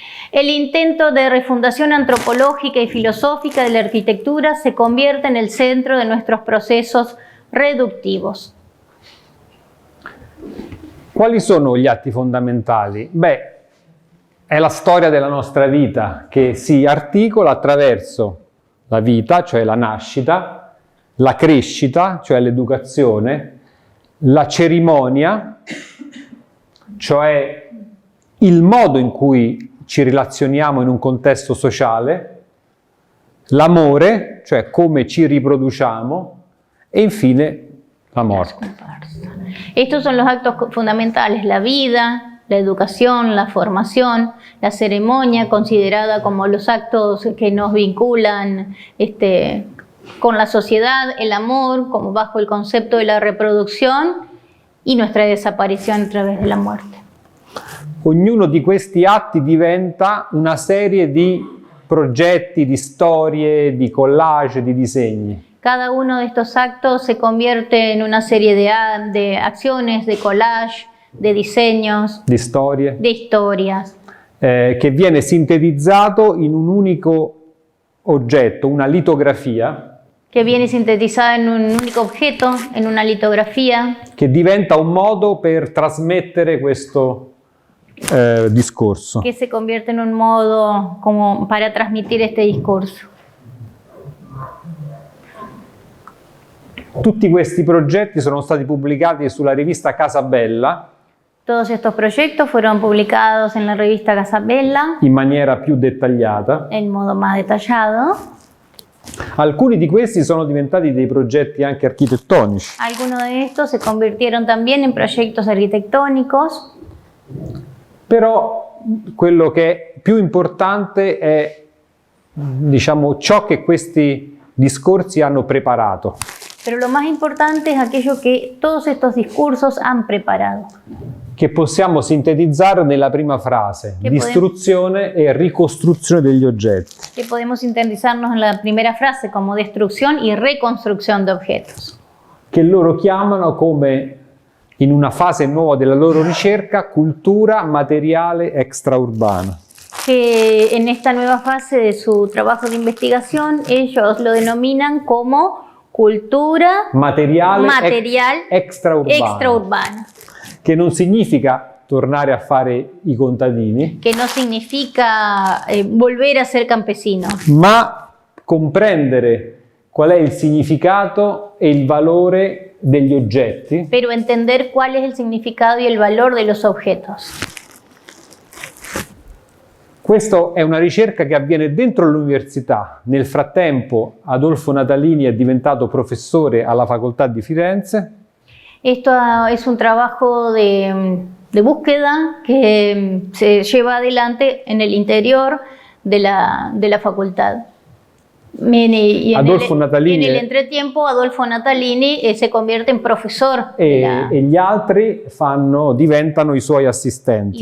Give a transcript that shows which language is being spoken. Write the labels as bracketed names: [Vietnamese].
[Spanish] El intento de refundación antropológica y filosófica de la arquitectura se convierte en el centro de nuestros procesos reductivos. [Italian] quali sono gli atti fondamentali? Beh, è la storia della nostra vita che si articola attraverso la vita, cioè la nascita, la crescita, cioè l'educazione, la cerimonia, cioè il modo in cui ci relazioniamo in un contesto sociale, l'amore, cioè come ci riproduciamo, e infine la morte. [Spanish] Estos son los actos fundamentales: la vida, la educación, la formación, la ceremonia, considerada como los actos que nos vinculan con la sociedad, el amor, como bajo el concepto de la reproducción, y nuestra desaparición a través de la muerte. [Italian] Ognuno di questi atti diventa una serie di progetti, di storie, di collage, di disegni. [Spanish] Cada uno de estos actos se convierte en una serie de acciones, de collage, de diseños, [Italian] Di storie, [Spanish] de historias, [Italian] che viene sintetizzato in un unico oggetto, una litografia, [Spanish] que viene sintetizada en un único objeto, en una litografía, [Italian] che diventa un modo per trasmettere questo discorso. [Spanish] que se convierte en un modo como para transmitir este discurso. [Italian] Tutti questi progetti sono stati pubblicati sulla rivista Casabella [Spanish] Todos estos proyectos fueron publicados en la revista Casabella [Italian] in maniera più dettagliata. [Spanish] en modo más detallado. [Italian] Alcuni di questi sono diventati dei progetti anche architettonici. [Spanish] Algunos de estos se convirtieron también en proyectos arquitectónicos, [Italian] Però quello che è più importante è, diciamo, ciò che questi discorsi hanno preparato. [Spanish] pero lo más importante es aquello que todos estos discursos han preparado, [Italian] Che possiamo sintetizzare nella prima frase: Che distruzione e ricostruzione degli oggetti. [Spanish] que podemos sintetizarnos en la primera frase como destrucción y reconstrucción de objetos, [Italian] Che loro chiamano, come in una fase nuova della loro ricerca, cultura materiale extraurbana. [Spanish] que en esta nueva fase de su trabajo de investigación ellos lo denominan como cultura [Italian] Materiale extraurbana, [Spanish] extraurbana. [Italian] Che non significa tornare a fare i contadini, [Spanish] que no significa volver a ser campesino, [Italian] ma comprendere qual è il significato e il valore degli oggetti [Spanish] pero entender cuál es el significado y el valor de los objetos. [Italian] Questa è una ricerca che avviene dentro l'università. Nel frattempo Adolfo Natalini è diventato professore alla Facoltà di Firenze. [Spanish] Esto es un trabajo de búsqueda que se lleva adelante en el interior de la facultad. Y Adolfo Natalini en el entretiempo Adolfo Natalini se convierte en profesor [Italian] e gli altri diventano i suoi assistenti.